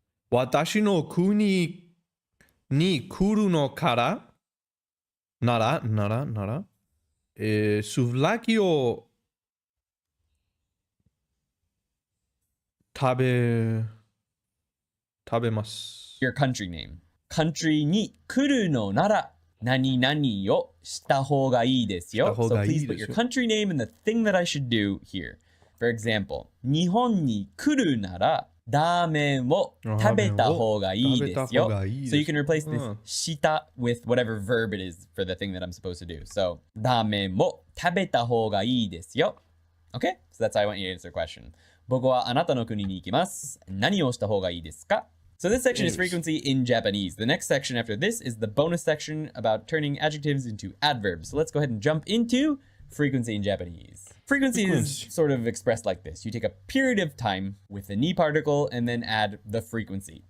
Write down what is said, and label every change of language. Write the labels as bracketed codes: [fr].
[ja] 私の国に来るのからなら、スーラキを食べます。 [en] your country name. [ja] Country に来るのなら何々をした方がいいですよ. [en] So please put your country name and the thing that I should do here. For example, [ja] 日本に来るならラーメンを食べた方がいいですよ. [en] So you can replace this した with whatever verb it is for the thing that I'm supposed to do. [ja] So ラーメンを食べた方がいいですよ. [en] Okay? So that's how I want you to answer the question. [ja] 僕はあなたの国に行きます。何をした方がいいですか? [en] So this section is frequency in Japanese. The next section after this is the bonus section about turning adjectives into adverbs. So let's go ahead and jump into frequency in Japanese. Frequency is sort of expressed like this. You take a period of time with the ni particle and then add the frequency.